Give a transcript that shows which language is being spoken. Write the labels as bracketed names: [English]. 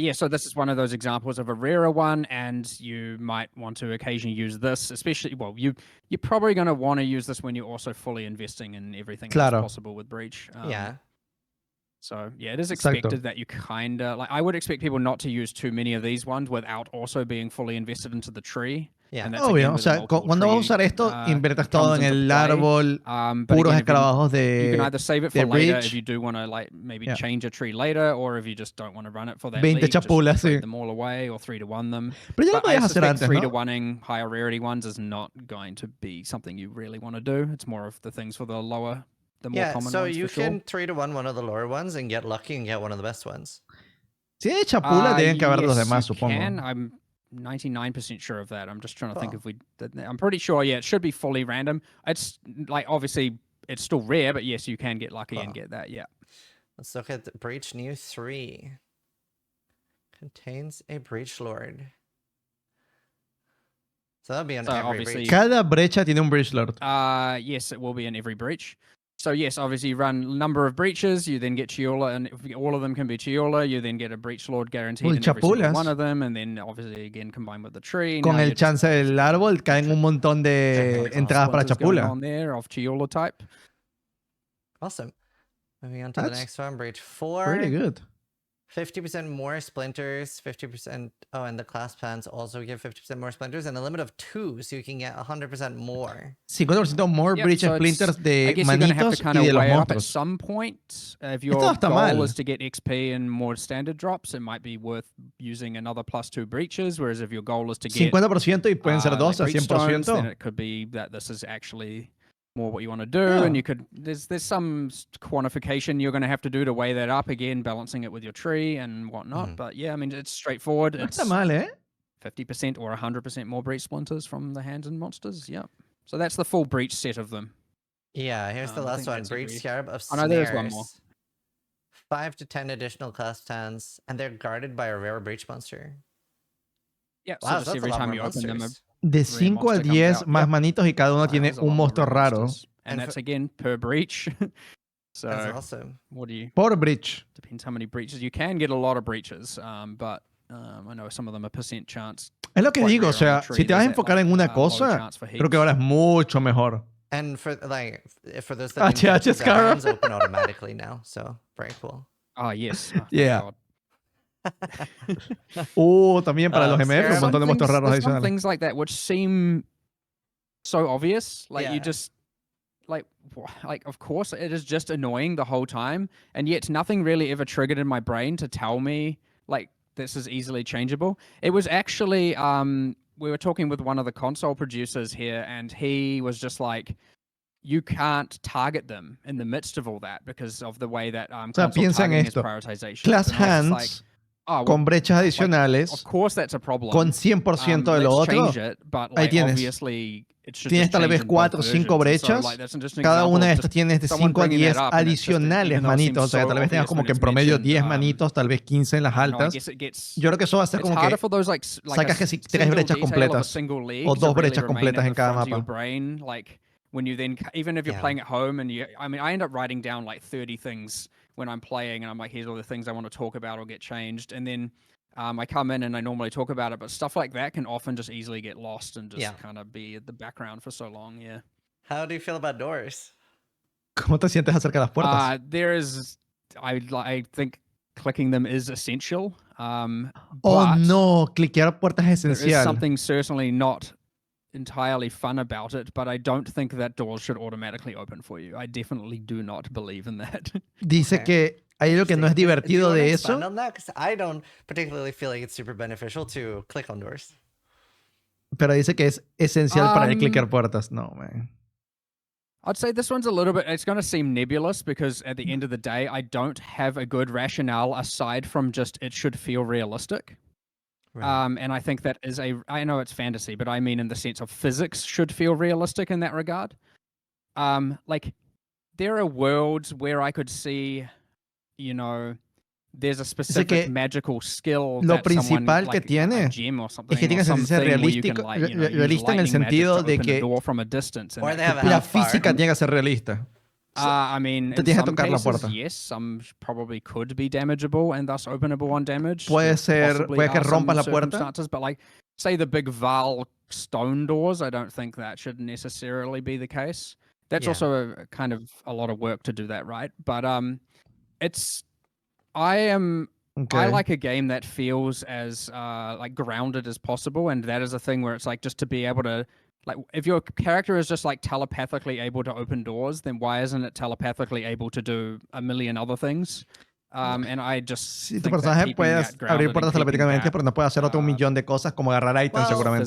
[English] Yeah, so this is one of those examples of a rarer one, and you might want to occasionally use this, especially, well, you're probably going to want to use this when you're also fully investing in everything that's possible with Breach. Yeah. So, yeah, it is expected that you kind of, like, I would expect people not to use too many of these ones without also being fully invested into the tree. Yeah. [Spanish] Obvio, o sea, cuando vas a usar esto, inviertas todo en el árbol, puros escarabajos de [English] You can either save it for breach. later if you do want to like maybe change a tree later, or if you just don't want to run it for that 20 league, [Spanish] chapulas, [English] just trade them all away, or 3-to-1 them. [Spanish] Pero ya lo podías hacer antes, [English] 3-to-1ing higher rarity ones is not going to be something you really want to do. It's more of the things for the lower, the more common ones. Yeah, so you can 3-to-1 one of the lower ones and get lucky and get one of the best ones. [Spanish] Si hay chapula, tienen que haber los demás, supongo. [English] I'm 99% sure of that. I'm just trying to think if I'm pretty sure, yeah, it should be fully random. It's like, obviously, it's still rare, but yes, you can get lucky and get that, yeah. Let's look at the Breach New 3. Contains a Breach Lord. So that'll be on every breach. [Spanish] Cada brecha tiene un Breach Lord. [English] Yes, it will be in every breach. So yes, obviously you run a number of breaches, you then get Chiyola, and if all of them can be Chiyola, you then get a Breach Lord guaranteed in every single one of them, and then obviously again combined with the tree. [Spanish] Con el chance del árbol caen un montón de entradas para Chapula. [English] On there of Chiyola type. Awesome. Moving on to the next one, Breach 4. Pretty good. 50% more splinters, 50%. Oh, and the class plans also give 50% more splinters, and a limit of 2, so you can get 100% more. 50% more breach splinters [Spanish] de manitos y de los monstruos. [English] At some point, if your goal is to get XP and more standard drops, it might be worth using another +2 breaches. Whereas if your goal is to get [Spanish] 50% y pueden ser 2 a 100%, [English] then it could be that this is actually more what you want to do, and you could there's some quantification you're going to have to do to weigh that up again, balancing it with your tree and whatnot. But yeah, I mean, it's straightforward. [Spanish] No está mal, [English] 50% or 100% more breach splinters from the hands and monsters. Yeah, so that's the full breach set of them. Yeah, here's the last one, Breach Scarab of Snares. I know there's one more. 5 to 10 additional class plans, and they're guarded by a rare breach monster. Yeah, wow, so just every time you open them, [Spanish] de 5 a 10 más manitos y cada uno tiene un monstruo raro. [English] And that's again per breach. So that's awesome. What do you? [Spanish] Por breach. [English] Depends how many breaches. You can get a lot of breaches, but I know some of them a % chance. [Spanish] Es lo que digo, o sea, si te vas a enfocar en una cosa, creo que ahora es mucho mejor. [English] And for those that Zizaran's open automatically now, so very cool. Oh yes. Yeah. [Spanish] También para los MF, un montón de monstruos raros adicionales. [English] Things like that which seem so obvious, like you just like of course it is just annoying the whole time, and yet nothing really ever triggered in my brain to tell me like this is easily changeable. It was actually we were talking with one of the console producers here, and he was just like, you can't target them in the midst of all that because of the way that console targeting is prioritization. Class hands [Spanish] con brechas adicionales, con 100% de lo otro, ahí tienes. Tienes tal vez 4 o 5 brechas, cada una de estas tienes de 5 a 10 adicionales manitos, o sea, tal vez tengas como que en promedio 10 manitos, tal vez 15 en las altas. Yo creo que eso va a ser como que sacas que 3 brechas completas o 2 brechas completas en cada mapa. [English] When you then, even if you're playing at home, and I end up writing down like 30 things when I'm playing, and I'm like, here's all the things I want to talk about or get changed, and then I come in and I normally talk about it, but stuff like that can often just easily get lost and just kind of be at the background for so long. Yeah. How do you feel about doors? [Spanish] ¿Cómo te sientes acerca de las puertas? [English] I think clicking them is essential. [Spanish] Oh no, cliquear puertas es esencial. [English] There is something certainly not entirely fun about it, but I don't think that doors should automatically open for you. I definitely do not believe in that. [Spanish] Dice que hay algo que no es divertido de eso. [English] I don't particularly feel like it's super beneficial to click on doors. [Spanish] Pero dice que es esencial para cliquear puertas. [English] No, man. I'd say this one's a little bit, it's going to seem nebulous because at the end of the day, I don't have a good rationale aside from just it should feel realistic. Right. And I think that is I know it's fantasy, but I mean in the sense of physics should feel realistic in that regard. Like there are worlds where I could see, you know, there's a specific magical skill [Spanish] lo principal que tiene es que tiene que ser realista en el sentido de que la física tiene que ser realista. [English] I mean, in some cases, yes, some probably could be damageable and thus openable on damage. [Spanish] Puede que rompas la puerta. [English] But like, say the big Val stone doors, I don't think that should necessarily be the case. That's also a kind of a lot of work to do that, right? But I like a game that feels as like grounded as possible, and that is a thing where it's like just to be able to. Like, if your character is just like telepathically able to open doors, then why isn't it telepathically able to do a million other things? And I just [Spanish] si tu personaje puede abrir puertas telepáticamente, pero no puede hacer otro millón de cosas como agarrar items seguramente.